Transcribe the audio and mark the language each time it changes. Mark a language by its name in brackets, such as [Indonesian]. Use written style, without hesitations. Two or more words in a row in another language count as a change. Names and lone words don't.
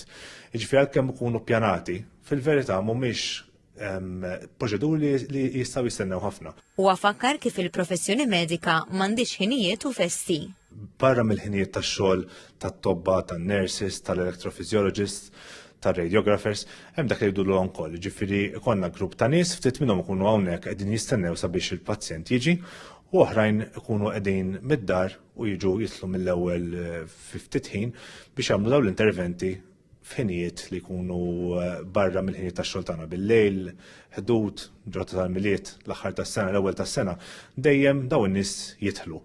[Maltese] Jiġifieri għalkemm ikunu ppjanati, fil-verità mhumiex proċeduri li jistgħu jistennew ħafna. U għafakkar kif il-professjoni medika m'għandix ħinijiet u festi. Barra mill-ħinijiet tax-xogħol tat-tobba, tan-nurses, tal-electrophysiologists, tar-radiographers, hemm dak li jgħidu l-on-call, ġifieri ikollna grupp ta' nies ftit minnhom ikunu hawnhekk qegħdin jistennew sabiex il-pazjent jiġi u oħrajn ikunu qegħdin mid-dar u jiġu jitlu mill-ewwel fi ftit ħin biex jagħmlu dawn l-interventi f'ħinijiet li jkunu barra mill-ħinijiet tax-xogħol tagħna bil-lejl, ħdud, ġratta tal-miliet, l-aħħar tas-sena, l-ewwel tas-sena, dejjem dawn in-nies jidħlu.